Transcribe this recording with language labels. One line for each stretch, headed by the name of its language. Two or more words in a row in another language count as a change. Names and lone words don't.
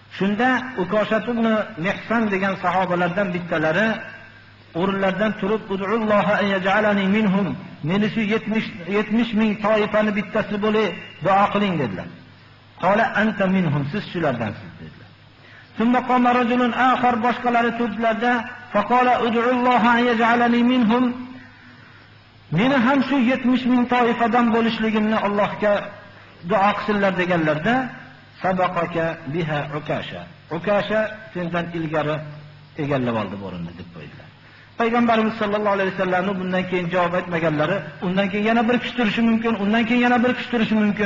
Uzbek: Shunda Ukoshat ibn Mihsan degan sahobalardan bittalari o'rinlardan turib,
Arabic: "ادع الله أن يجعلني منهم."
Uzbek: Meni shu 70 ming toifani bittasi bo'lib duo qiling dedilar.
Arabic: قال أنت منهم,
Uzbek: siz shulardansiz dedilar.
Arabic: ثم قام رجل آخر,
Uzbek: boshqalari turdilarda,
Arabic: فقال ادع الله أن يجعلني منهم.
Uzbek: Meni ham shu 70 ming toifadan bo'lishligimni Allohga duo qilsinlar deganlarda,
Arabic: سبقك بها عكاشة.
Uzbek: Ukasha sendan ilgari egallab oldi o'rinni deb qo'ydilar. Payg'ambarimiz sollallohu alayhi vasallam bundan keyin javob aytmaganlari, undan keyin yana bir kishi turishi mumkin, undan keyin yana bir kishi turishi mumkin.